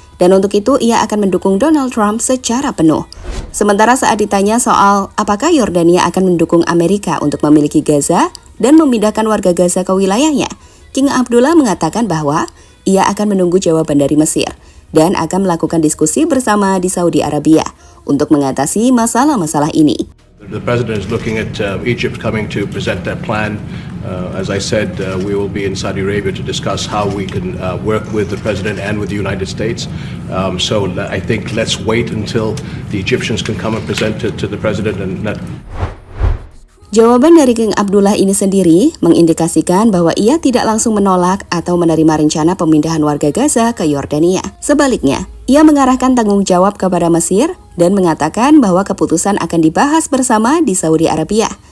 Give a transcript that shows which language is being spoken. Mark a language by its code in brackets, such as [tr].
[id] Dan untuk itu, ia akan mendukung Donald Trump secara penuh. Sementara saat ditanya soal apakah Yordania akan mendukung Amerika untuk memiliki Gaza dan memindahkan warga Gaza ke wilayahnya, King Abdullah mengatakan bahwa ia akan menunggu jawaban dari Mesir dan akan melakukan diskusi bersama di Saudi Arabia untuk mengatasi masalah-masalah ini. [en] The president is looking at Egypt coming to present their plan. As I said, we will be in Saudi Arabia to discuss how we can work with the president and with the United States. So I think let's wait until the Egyptians can come and present it to the president. [id] Jawaban dari King Abdullah ini sendiri mengindikasikan bahwa ia tidak langsung menolak atau menerima rencana pemindahan warga Gaza ke Yordania. Sebaliknya, ia mengarahkan tanggung jawab kepada Mesir dan mengatakan bahwa keputusan akan dibahas bersama di Saudi Arabia.